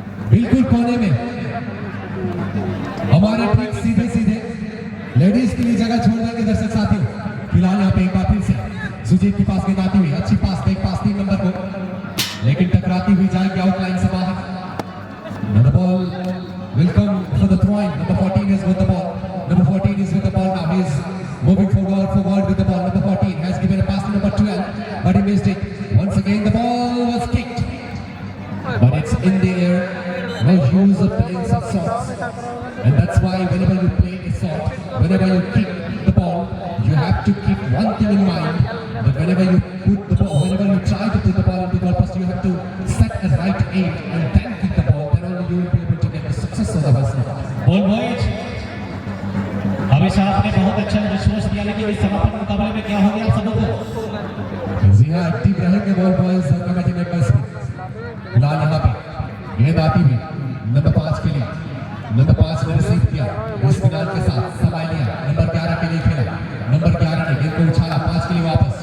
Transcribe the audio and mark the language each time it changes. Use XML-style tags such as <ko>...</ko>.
<hi>बिल्कुल कोने में हमारे ठीक सीधे लेडीज के लिए जगह छोड़ देंगे दर्शक साथियों। फिलहाल यहाँ पे एक बार फिर से सुजीत के पास गेंद आती हुई, अच्छी पास 3 नंबर को, लेकिन टकराती हुई जाएगी आउटलाइन से बाहर।</hi> <en>The ball will come for the throwing. Number 14 is with the ball. Number 14 is with the ball now. He is moving forward with the ball. Number 14 has given a pass to number 12, but he missed it. Once again, the ball was kicked, but it's in the air. No use of playing some shots, and that's why whenever you play a shot, whenever you kick the ball, you have to keep one thing in mind: that whenever you try to put the ball into the goal post, you have to set a right aim and then kick the ball. Then only you will be able to get the success of the ball.</en> <hi>Ball boys हमेशा आपने बहुत अच्छा response दिया, लेकिन इस समापन मुकाबले में क्या हो गया आप सबको? जी हाँ, एक्टिव रहेंगे बॉल बॉयज कमेटी मेंबर्स भी। फिलहाल यहाँ पे गेंद आती हुई नंबर 5 के लिए, नंबर 5 ने रिसीव किया, इस फिलहाल के साथ समय लिया, नंबर 11 के लिए खेला, नंबर 11 ने गेंद को उछाला 5 के लिए वापस।</hi>